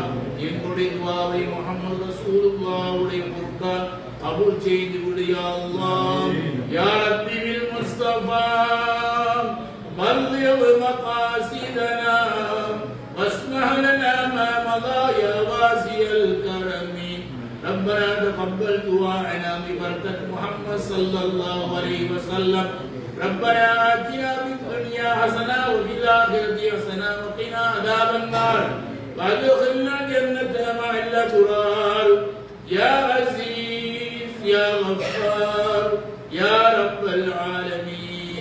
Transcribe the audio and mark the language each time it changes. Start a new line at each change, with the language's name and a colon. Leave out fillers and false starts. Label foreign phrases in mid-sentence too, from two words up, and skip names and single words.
Tamil: எங்களுடைய துஆவை முஹம்மது ரசூலுல்லாஹ்வுடைய பொருட்டால் கபூல் செய்து விடு
Arabic: يا الله. يا ربِّ بالمصطفى بلّغ مقاصدنا واسمح لنا ما مضى يا واسع الكرم. ربنا تقبل دعاءنا ببركة محمد صلى الله عليه وسلم. ربنا آتنا في الدنيا حسنة وفي الآخرة حسنة وقنا عذاب النار. وادخلنا الجنة مع الأبرار يا عزيز يا غفار يا رب العالمين.